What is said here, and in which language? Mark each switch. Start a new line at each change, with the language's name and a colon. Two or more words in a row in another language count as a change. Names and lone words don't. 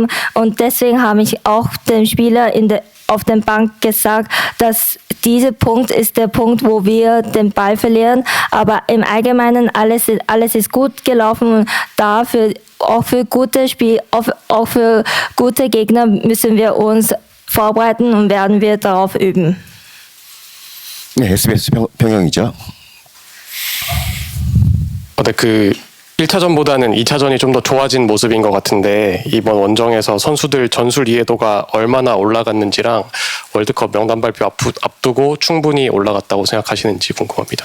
German: Und deswegen habe ich auch dem Spieler auf der Bank gesagt, dass dieser Punkt ist der Punkt, wo wir den Ball verlieren. Aber im Allgemeinen alles ist gut gelaufen und dafür auch für gute Gegner müssen wir uns vorbereiten und werden wir darauf üben.
Korean: 네, SBS 평영이죠. 네, 그 1차전보다는 2차전이 좀 더 좋아진 모습인 것 같은데 이번 원정에서 선수들 전술 이해도가 얼마나 올라갔는지랑 월드컵 명단 발표 앞두고 충분히 올라갔다고 생각하시는지 궁금합니다.